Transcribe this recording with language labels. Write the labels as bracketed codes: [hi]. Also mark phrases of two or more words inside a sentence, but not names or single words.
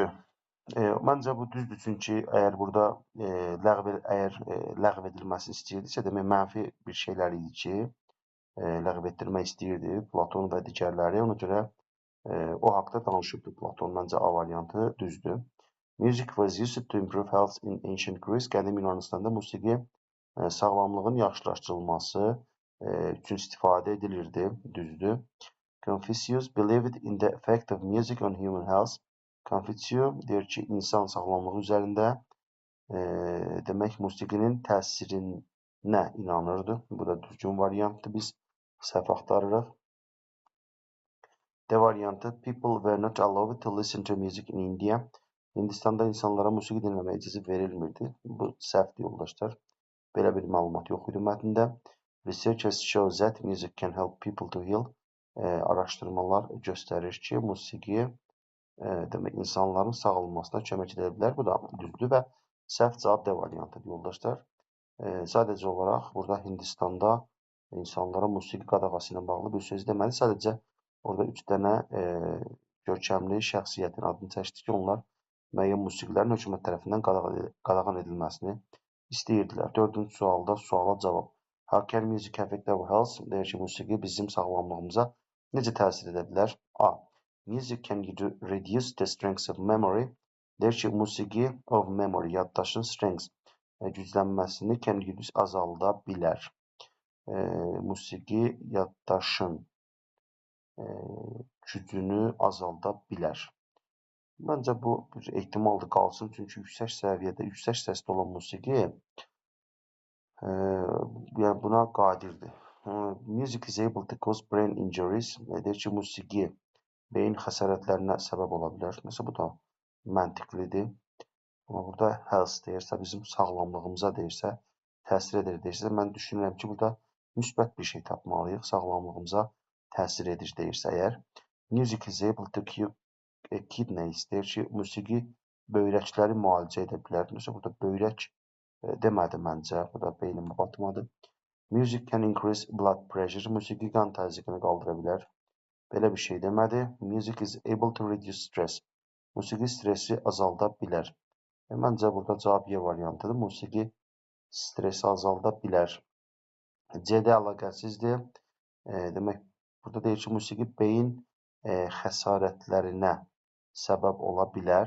[az] Məncə bu düzdür, çünki əgər burada ləğv edilməsini istəyirdisə, demək mənfi bir şeylər idi ki, ləğv etdirmək istəyirdi Platon və digərləri. Ona görə o haqda danışıbdır Platon. Məncə A variantı düzdür. [en] Music was used to improve health in ancient Greece. [az] Qədim Yunanistanda musiqi sağlamlığın yaxşılaşdırılması üçün istifadə edilirdi. Düzdür. [en] Confucius believed in the effect of music on human health. [az] Confucius deyir ki, insan sağlamlığı üzərində demək musiqinin təsirinə inanırdı. Bu da düzgün variantdır. Biz səhv axtarırıq. D variantı, [en] people were not allowed to listen to music in India. [az] Hindistanda insanlara musiqi dinləməyə icazə verilmirdi. Bu səhvdir, yoldaşlar. Belə bir məlumat yox idi mətndə. [en] Researchers show that music can help people to heal. [az] Araşdırmalar göstərir ki, musiqi demək insanların sağalmasına kömək edə bilər. Bu da düzdür və səhv cavab D variantıdır yoldaşlar. Sadəcə olaraq burada Hindistanda insanlara musiqi qadağası ilə bağlı bir söz deməli. Sadəcə orada 3 dənə görkəmli şəxsiyyətin adını çəkdi ki, onlar müəyyən musiqilərin hökumət tərəfindən qadağan edilməsini istəyirdilər. 4-cü sualda suala cavab. [en] How can music affect our health? [az] Deyir ki, musiqi bizim sağlamlığımıza necə təsir edə bilər? A. [en] Music can reduce the strength of memory. [az] Deyir ki, musiqi [en] of memory, [az] yaddaşın strength güclənməsini [en] can reduce [az] azalda bilər. Musiqi yaddaşın gücünü azalda bilər. Məncə bu bir ehtimaldır qalsın, çünki yüksək səviyyədə, yüksək səsdə olan musiqi yəni buna qadirdir. [en] Music is able to cause brain injuries. [az] Deyir ki, musiqi beyin xəsarətlərinə səbəb ola bilər. Məsələn, bu da məntiqlidir. Amma burada health deyirsə, bizim sağlamlığımıza deyirsə, təsir edir deyirsə, mən düşünürəm ki, burada müsbət bir şey tapmalıyıq. Sağlamlığımıza təsir edir deyirsə əgər. [en] Music is able to cure kidneys. [az] Deyir ki, musiqi böyrəkləri müalicə edə bilər. Məsələn, burada böyrək demədi məncə. Bu da beynimə batmadı. [en] Music can increase blood pressure. [az] Musiqi qan təzyiqini qaldıra bilər. Belə bir şey demədi. [en] Music is able to reduce stress. [az] Musiqi stressi azalda bilər. Məncə burada cavab Y variantıdır. Musiqi stresi azalda bilər. C-də əlaqəsizdir. Demək, burada deyir ki, musiqi beyin xəsarətlərinə səbəb ola bilər.